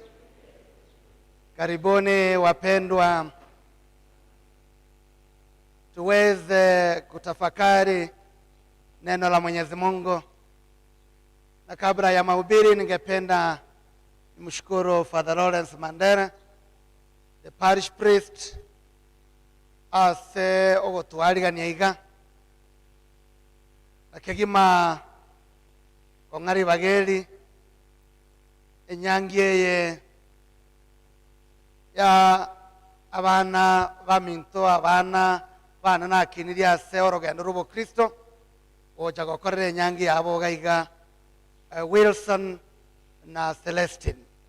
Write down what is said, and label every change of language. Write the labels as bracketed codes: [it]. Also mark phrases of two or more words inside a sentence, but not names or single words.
[sw] Karibuni wapendwa, tuweze kutafakari neno la Mwenyezi Mungu. Na kabla ya mahubiri, ningependa nimshukuru Father Lawrence Mandera, [en] the parish priest, [guz] ase ogotwarigania iga akegima kong'ari bageri enyangieye ya abana baminto abana bana nakinirie ase orogendo rw'obo Kristo oja gokorera enyangi yabo gaiga Wilson na Celestine